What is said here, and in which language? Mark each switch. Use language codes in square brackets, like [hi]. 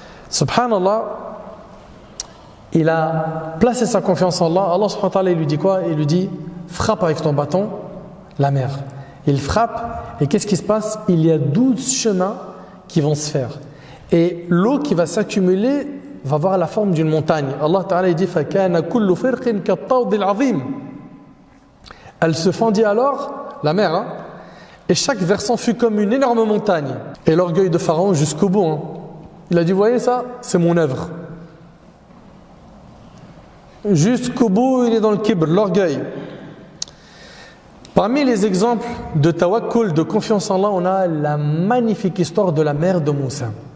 [fr] Subhanallah, il a placé sa confiance en Allah. Allah subhanahu wa ta'ala, il lui dit quoi? Il lui dit: frappe avec ton bâton la mer. Il frappe et qu'est-ce qui se passe? Il y a 12 chemins qui vont se faire. Et l'eau qui va s'accumuler va avoir la forme d'une montagne. Allah ta'ala, il dit: [ar] فَكَانَ كُلُّ فِرْقٍ كَالطَّوْدِ الْعَظِيمِ. [fr] Elle se fendit alors, la mer, hein, et chaque versant fut comme une énorme montagne. Et l'orgueil de Pharaon jusqu'au bout. Hein. Il a dit: vous voyez ça? C'est mon œuvre. Jusqu'au bout, il est dans le kibr, l'orgueil. Parmi les exemples de tawakkul, de confiance en Allah, on a la magnifique histoire de la mère de Moussa.